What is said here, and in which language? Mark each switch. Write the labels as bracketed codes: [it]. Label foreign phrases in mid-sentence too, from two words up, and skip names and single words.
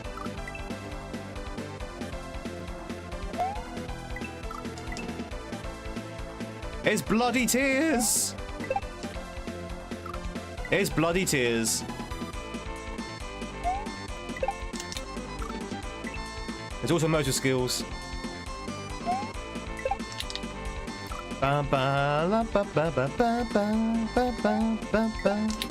[en] It's bloody tears. It's bloody tears. There's also motor skills. Ba ba la ba ba ba ba ba ba ba ba.